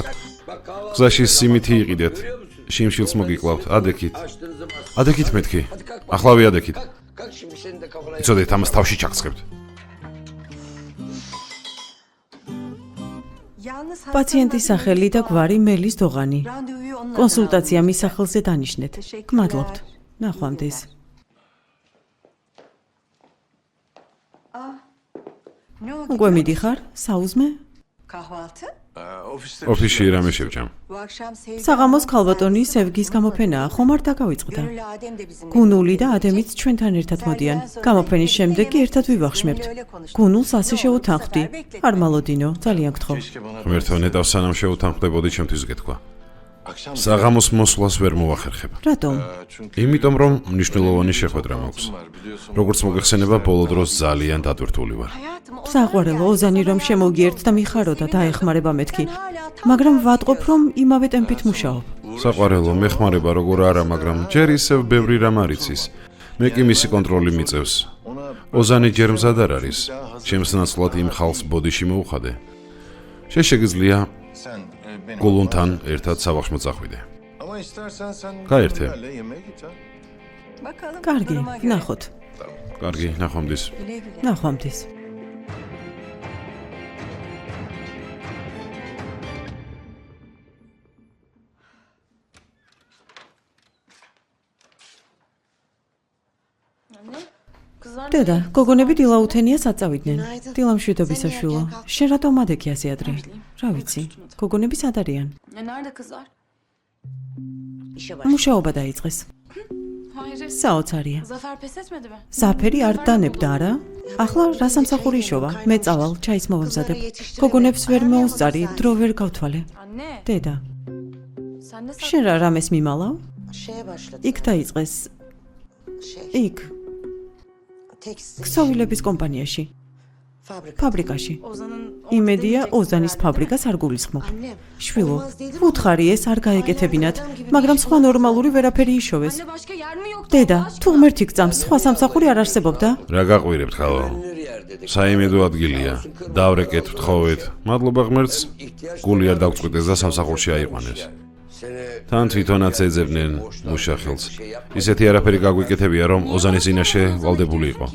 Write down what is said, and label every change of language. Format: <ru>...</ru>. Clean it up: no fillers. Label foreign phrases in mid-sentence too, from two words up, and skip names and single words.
<ka>გზაში სიმითი იყიდეთ. შიმშილს მოგიკლავთ, ადექით მეთქი. ახლავე ადექით. იცოდეთ, ამას თავში ჩაგწყებთ.</ka> <tr>Yalnız</tr> <ka>პაციენტის სახელი და გვარი მელის დოღანი.</ka> <tr>randevuyu onunla</tr> <ka>კონსულტაცია მის სახელზე დანიშნეთ.</ka> <tr>Teşekkürler.</tr> <ka>გმადლობთ. ნახვამდის.</ka> <tr>Ne oldu?</tr> <ka>უკვე მიდიხარ? საუზმე?</ka> <tr>Kahvaltı? Ofiste</tr> <ka>ოფისში რამე შევჭამ.</ka> <tr>Bu akşam Sevgi</tr> <ka>საღამოს ქალბატონი სევგის გამოფენაა, ხომ არ დაგავიწყდა?</ka> <tr>Gönül Adem de bizimle.</tr> <ka>გუნული და ადემიც ჩვენთან ერთად მოდიან. გამოფენის შემდეგ კი ერთად ვივახშმებთ. გუნულს ასე შევუთანხმდი. არ მალოდინო, ძალიან გთხოვ.</ka> <tr>keşke bana</tr> <ka>ღმერთო, ნეტავს სანამ შეუთანხმდებოდი ჩემთვის გეთქვა.</ka> <tr>akşam</tr> <ka>საღამოს მოსვლას ვერ მოვახერხებ. რატომ?</ka> <tr>çünkü</tr> <ka>იმიტომ რომ მნიშვნელოვანი შეხვედრა მაქვს.</ka> <tr>var biliyorsun.</tr> <ka>როგორც მოგეხსენება, ბოლო დროს ძალიან დატვირთული ვარ.</ka> <tr>Hayatım o</tr> <ka>საყვარელო ოზანი რომ შემოგიერთ და მიხარო და დაეხმარება მეთქი. მაგრამ ვატყობ რომ იმავე ტემპით მუშაობ. საყვარელო, მეხმარება როგორ არა, მაგრამ ჯერ ისევ ბევრი რამ არ იცის. მე კი მისი კონტროლი მიწევს. ოზანი ჯერ მზად არ არის. ჩემს ნაცვლად იმ ხალხს ბოდიში მოუხადე. შეგიძლია</ka> <tr>Sen beni</tr> <ka>გულუნთან ერთად სავახშ მოწახვიდე.</ka> <tr>ama istersen sen Gayet iyi. benimle yemeğe git ha. Bakalım</tr> <ka>კარგი,</ka> <tr>duruma göre.</tr> <ka>ნახოთ. კარგი, ნახვამდის.</ka> <tr>Güle güle.</tr> <ka>ნახვამდის. დედა, გოგონები დილაუთენიას აწავიდნენ. დილამშვიდობისა შვილო. შენ რატომ ადექი ასე ადრე? რა ვიცი. გოგონები სად არიან?</ka> <tr>Nerede kızlar? İşe var.</tr> <ka>მუშაობა დაიწყეს.</ka> <tr>Hayır.</tr> <ka>საოცარია.</ka> <tr>Zafer pes etmedi mi?</tr> <ka>ზაფერი არ დანებდა არა? ახლა რა სამსახური შოვა? მე წავალ, ჩაის მოვამზადებ. გოგონებს ვერ მოუსწარი, დრო ვერ გავთვალე.</ka> <tr>Anne,</tr> <ka>დედა,</ka> <tr>sen de</tr> <ka>შენ რა რამეს მიმალავ?</ka> <tr>Şeye başladı.</tr> <ka>იქ დაიწყეს.</ka> <tr>Şey,</tr> <ka>იქ,</ka> <tr>tekstil.</tr> <ka>ქსოვილების კომპანიაში. ფაბრიკაში.</ka> <tr>Ozan'ın</tr> <ka>იმედია ოზანის ფაბრიკას არ გულისხმობ. შვილო, უთხარი ეს არ გაეკეთებინათ, მაგრამ სხვა ნორმალური ვერაფერი იშოვეს.</ka> <tr>Anne başka yer mi yok?</tr> <ka>დედა, თუ ღმერთი გწამს, სხვა სამსახური არ არსებობდა? რა გაყვირებთ ხალო? საიმედო ადგილია. დავრეკეთ ვთხოვეთ. მადლობა ღმერთს. გული არ დაგწყვიტეს და სამსახურში აიყვანეს. თან თვითონაც ეძებდნენ მუშახელს. ისეთი არაფერი გაგვიკეთებია, რომ ოზანის წინაშე ვალდებული იყო.</ka>